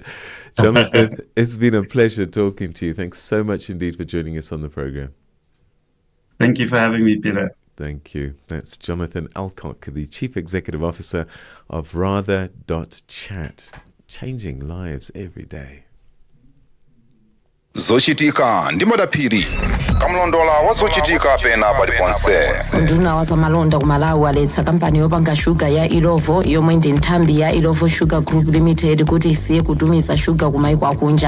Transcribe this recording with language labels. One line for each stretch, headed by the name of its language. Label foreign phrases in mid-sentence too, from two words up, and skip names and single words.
English: Jonathan, it's been a pleasure talking to you. Thanks so much indeed for joining us on the program. Thank you for having me, Peter. Thank you. That's Jonathan Alcock, the Chief Executive Officer of Rather.chat, changing lives every day.
Nyanja: zochitika ndi madaphiri kamlondola wa zochitika pena paliponse. nduna wa zamalonda ku Malawi waletsa kampani yopanga shuga ya Ilovo yomwe ndi nthambi ya Ilovo Sugar Group Limited kuti isiye kutumiza shuga ku maiko akunja.